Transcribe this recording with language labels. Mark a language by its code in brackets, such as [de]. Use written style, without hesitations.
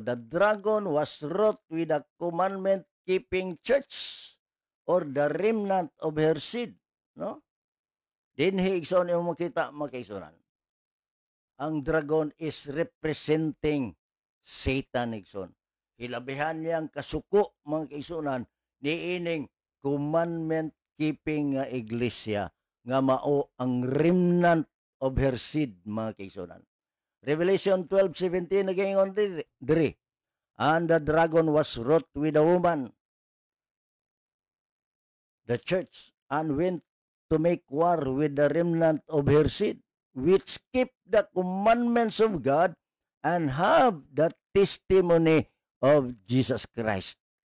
[en] The dragon was wrought with a commandment keeping church or the remnant of her seed. No? [ceb] Dinhi igsoon yung makita mga kaigsunan. Ang dragon [en] is representing Satan [ceb] igsoon. Hilabihan niyang kasuko mga kaigsunan niining commandment keeping nga iglesia nga mao ang [en] remnant of her seed [ceb] mga kaigsunan. Revelation 12:17 nagaingon diri. [en] And the dragon was wrought with a woman, the church, and went to make war with the remnant of her seed, which keep the commandments of God and have the testimony of Jesus Christ.